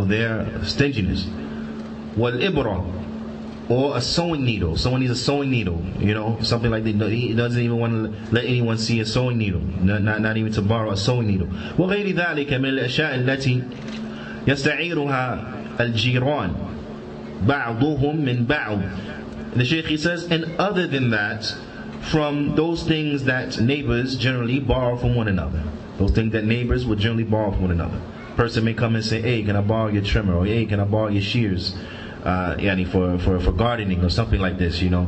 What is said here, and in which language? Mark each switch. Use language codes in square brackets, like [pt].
[en] Of their stinginess. [ar] Wal ibra, [en] or a sewing needle. Someone needs a sewing needle. Something like that. He doesn't even want to let anyone see a sewing needle. Not even to borrow a sewing needle. [ar] وغير ذلك من الأشياء التي يستعيرها الجيران بعضهم من بعض. [en] The Shaykh, he says, and other than that, from those things that neighbors generally borrow from one another. Those things that neighbors would generally borrow from one another. Person may come and say, hey, can I borrow your trimmer? Or hey, can I borrow your shears? For gardening or something like this.